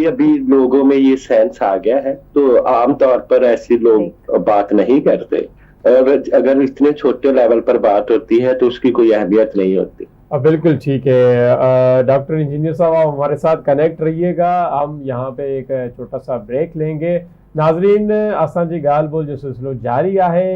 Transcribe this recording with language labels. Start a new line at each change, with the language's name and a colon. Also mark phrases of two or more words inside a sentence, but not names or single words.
Urdu: یہ ابھی لوگوں میں یہ سینس آ گیا ہے، تو عام طور پر ایسے لوگ بات نہیں کرتے، اور اگر اتنے چھوٹے لیول پر بات ہوتی ہے تو اس کی کوئی اہمیت نہیں ہوتی. بالکل ٹھیک ہے.
English: doctor engineer
Urdu: صاحب، آپ ہمارے ساتھ کنیکٹ رہیے گا۔ ہم یہاں پہ ایک چھوٹا سا بریک لیں گے.
Sindhi: नाज़रीन, असांजी ॻाल्हि ॿोल जो सिलसिलो जारी आहे।